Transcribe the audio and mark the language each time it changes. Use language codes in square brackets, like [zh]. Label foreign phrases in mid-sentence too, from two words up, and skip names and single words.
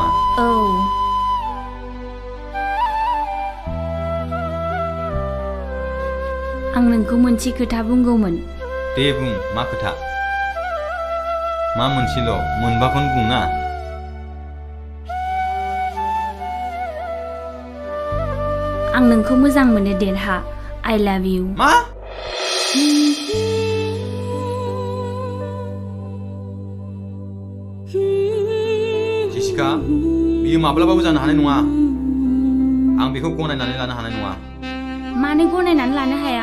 [brx] औ आं नोंखौ मोनसे खोथा बुंगौमोन दे बुं मा खोथा मा मोनसेल' मोनबाखौनो बुंना आं नोंखौ मोजां मोनो देरहा [en] I love you [brx] मा जेसिका बियो माब्लाबाबो जानो हानाय नङा आं बेखौ गनायनानै लानो हानाय नङा मानो गनायनानै लानो हाया